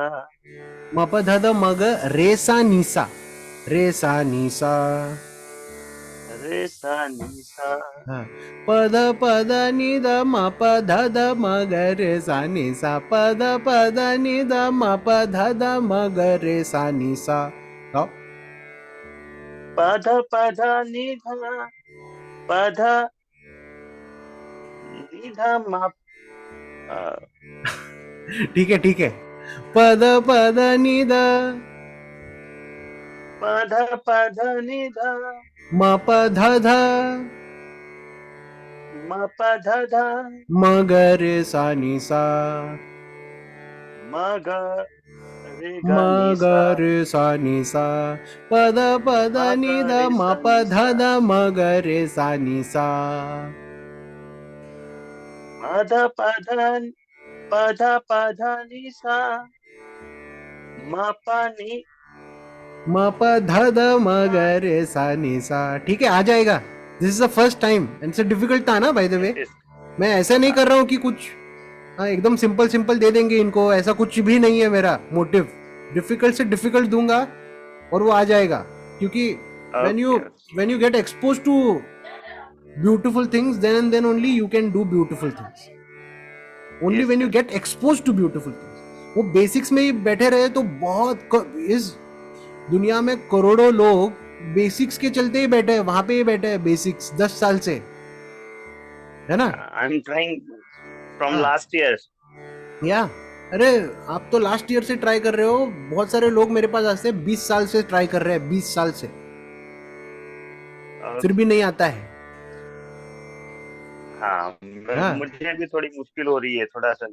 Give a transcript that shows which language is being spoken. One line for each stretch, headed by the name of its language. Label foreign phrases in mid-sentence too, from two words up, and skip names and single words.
Hindi: म प ध द म ग रे सा नि सा रे सा नि सा re sa ni sa हाँ पद पद नि द म प ध द म ग रे सा नि सा पद पद नि द म प ध द म ग रे सा नि सा गाओ pada pada nidha pada nidha ma ठीक है पद पद नि द pada pada nidha म प ध ध ma pa dha dha म ग रे सा नि सा ma ga re म ga ni ग sa रे सा नि सा पद पद ma नि ga ध re म sa प ni ध sa द म ग रे सा नि सा pada pada ni sa ma pa ni म प ध द म ग रे सा नि सा ठीक है आ जाएगा
English: this is the first time and
Hindi: से डिफिकल्ट था ना
English: by the way yes,
Hindi: मैं ऐसा नहीं कर रहा हूँ कि कुछ हाँ एकदम सिंपल सिंपल दे देंगे इनको ऐसा कुछ भी नहीं है मेरा मोटिव डिफिकल्ट से डिफिकल्ट दूंगा और वो आ जाएगा क्योंकि
English: okay. when you get exposed to beautiful things then only you can do beautiful things only Yes, when you yes. get exposed to beautiful things
Hindi: वो बेसिक्स में ही बैठे रहे तो इस दुनिया में करोड़ों लोग बेसिक्स के चलते ही बैठे हैं वहां पे ही बैठे हैं बेसिक्स 10 साल से है ना
English: I'm trying from
Hindi: हाँ
English: last year.
Hindi: या अरे आप तो
English: last year
Hindi: से ट्राई कर रहे हो बहुत सारे लोग मेरे पास आते हैं 20 साल से ट्राई कर रहे हैं 20 साल से फिर भी नहीं आता है हाँ हाँ मुझे भी थोड़ी मुश्किल हो रही है थोड़ा सा